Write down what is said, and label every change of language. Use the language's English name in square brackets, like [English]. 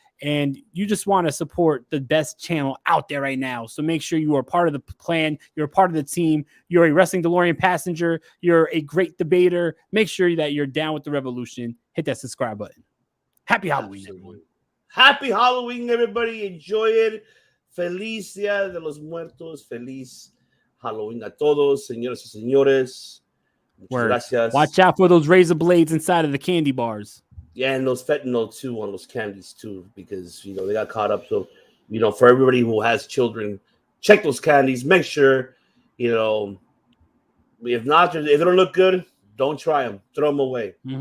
[English] And you just want to support the best channel out there right now. So make sure you are part of the plan. You're a part of the team. You're a Wrestling DeLorean passenger. You're a great debater. Make sure that you're down with the revolution. Hit that subscribe button. Happy Halloween, everyone. Happy Halloween, everybody. Enjoy it. [Spanish] Feliz Día de los Muertos. Feliz Halloween a todos, señoras y señores. Muchas gracias. [English] Watch out for those razor blades inside of the candy bars. Yeah, and those fentanyl too on those candies too, because they got caught up. So, for everybody who has children, check those candies. Make sure, you know, if they don't look good, don't try them. Throw them away.